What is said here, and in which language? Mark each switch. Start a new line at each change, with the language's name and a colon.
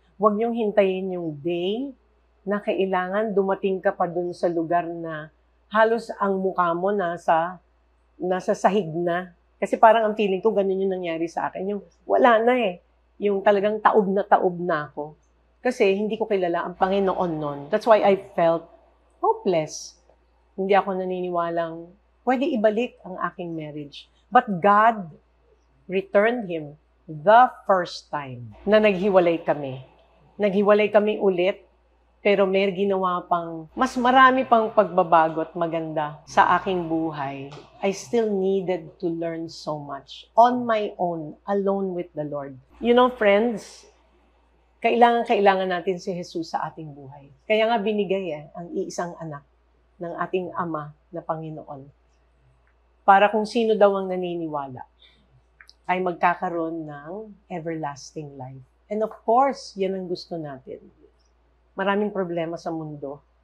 Filipino: Huwag niyong hintayin yung day na kailangan dumating ka pa dun sa lugar na halos ang mukha mo nasa sahig na. Kasi parang ang feeling ko, ganun yung nangyari sa akin. Yung wala na eh. Yung talagang taob na ako. Kasi hindi ko kilala ang Panginoon nun.
English: That's why I felt hopeless.
Filipino: Hindi ako naniniwalang pwede ibalik ang aking marriage.
English: But God returned him the first time
Filipino: na naghiwalay kami. Naghiwalay kami ulit, pero may ginawa pang, mas marami pang pagbabago at maganda sa aking buhay.
English: I still needed to learn so much on my own, alone with the Lord. You know, friends,
Filipino: kailangan natin si Jesus sa ating buhay. Kaya nga binigay ang iisang anak ng ating Ama na Panginoon. Para kung sino daw ang naniniwala, ay magkakaroon ng
English: everlasting life.
Filipino: And of course, yan ang gusto natin. Maraming problema sa mundo.